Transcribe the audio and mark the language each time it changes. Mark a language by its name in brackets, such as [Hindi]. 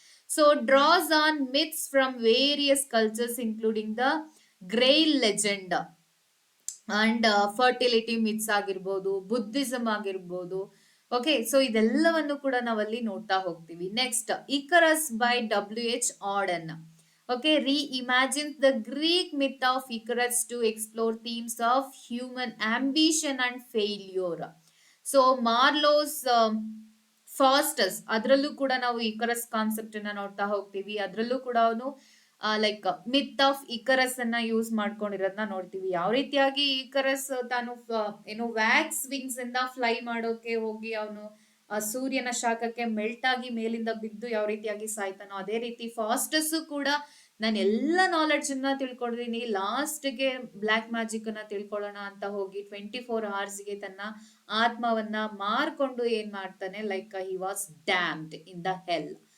[English] so draws on myths from various cultures including the grail legend and fertility myths [Kannada] ಆಗಿರ್ಬೋದು, Buddhism ಆಗಿರ್ಬೋದು. Okay, so ಇದೆಲ್ಲವನ್ನು ಕೂಡ ನಾವಲ್ಲಿ ನೋಡ್ತಾ ಹೋಗ್ತೀವಿ. [English] Next Icarus by W H. Auden. Okay, reimagines the Greek myth of Icarus to explore themes of human ambition and failure. [Kannada] So ಮಾರ್ಲೋಸ್ ಫಾಸ್ಟಸ್ ಅದರಲ್ಲೂ ಕೂಡ ನಾವು ಇಕರಸ್ ಕಾನ್ಸೆಪ್ಟ್ ಅನ್ನ ನೋಡ್ತಾ ಹೋಗ್ತೀವಿ. ಅದರಲ್ಲೂ ಕೂಡ ಅವನು ಲೈಕ್ ಮಿತ್ ಆಫ್ ಇಕರಸ್ ಅನ್ನ ಯೂಸ್ ಮಾಡ್ಕೊಂಡಿರೋದನ್ನ ನೋಡ್ತೀವಿ. ಯಾವ ರೀತಿಯಾಗಿ ಇಕರಸ್ ತಾನು ಏನು ವ್ಯಾಕ್ಸ್ ವಿಂಗ್ಸ್ ಇಂದ ಫ್ಲೈ ಮಾಡೋಕೆ ಹೋಗಿ ಅವನು ಸೂರ್ಯನ ಶಾಖಕ್ಕೆ ಮೆಲ್ಟ್ ಆಗಿ ಮೇಲಿಂದ ಬಿದ್ದು ಯಾವ ರೀತಿಯಾಗಿ ಸಾಯ್ತಾನೋ, ಅದೇ ರೀತಿ ಫಾಸ್ಟಸ್ ಕೂಡ ನಾನು ಎಲ್ಲ ನಾಲೆಡ್ಜ್ ಅನ್ನ ತಿಳ್ಕೊಂಡಿದ್ದೀನಿ, ಲಾಸ್ಟ್ಗೆ ಬ್ಲಾಕ್ ಮ್ಯಾಜಿಕ್ ಅನ್ನ ತಿಳ್ಕೊಳ್ಳೋಣ ಅಂತ ಹೋಗಿ 24 hours ಗೆ ತನ್ನ ಆತ್ಮವನ್ನ ಮಾರ್ಕೊಂಡು ಏನ್ ಮಾಡ್ತಾನೆ, [English] Like he was damned in the hell.